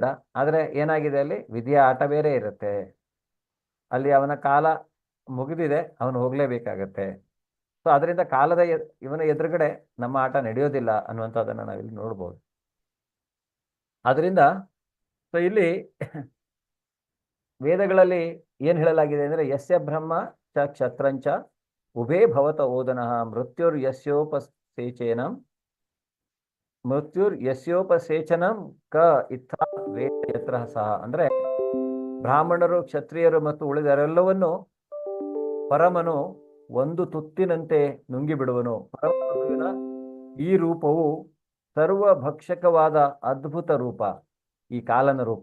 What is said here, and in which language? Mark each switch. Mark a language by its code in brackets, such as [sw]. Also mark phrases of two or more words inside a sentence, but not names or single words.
[kn] ಆದ್ರೆ ಏನಾಗಿದೆ, ಅಲ್ಲಿ ವಿಧಿಯ ಆಟ ಬೇರೆ ಇರುತ್ತೆ. ಅಲ್ಲಿ ಅವನ ಕಾಲ ಮುಗಿದಿದೆ, ಅವನು ಹೋಗ್ಲೇಬೇಕಾಗತ್ತೆ. ಸೊ ಅದರಿಂದ ಕಾಲದ ಇವನ ಎದುರುಗಡೆ ನಮ್ಮ ಆಟ ನಡೆಯೋದಿಲ್ಲ ಅನ್ನುವಂಥದ್ದನ್ನ ನಾವಿಲ್ಲಿ ನೋಡ್ಬೋದು. ಆದ್ರಿಂದ ಸೊ ಇಲ್ಲಿ ವೇದಗಳಲ್ಲಿ ಏನ್ ಹೇಳಲಾಗಿದೆ ಅಂದ್ರೆ, [sa] ಯಸ್ಯ ಬ್ರಹ್ಮ ಚ ಕ್ಷತ್ರಂಚ ಉಭೇ ಭವತ ಓದನಃ ಮೃತ್ಯುರ್ಯಸ್ಯೋಪಸೇಚನಂ ಕ ಇತ್ತ ವೇದ ಯತ್ರ ಸಹ. [kn] ಅಂದ್ರೆ ಬ್ರಾಹ್ಮಣರು, ಕ್ಷತ್ರಿಯರು ಮತ್ತು ಉಳಿದರೆಲ್ಲವನ್ನು ಪರಮನು ಒಂದು ತುತ್ತಿನಂತೆ ನುಂಗಿ ಬಿಡುವನು. ಪರಮಗುರುವಿನ ಈ ರೂಪವು ಸರ್ವಭಕ್ಷಕವಾದ ಅದ್ಭುತ ರೂಪ, ಈ ಕಾಲನ ರೂಪ.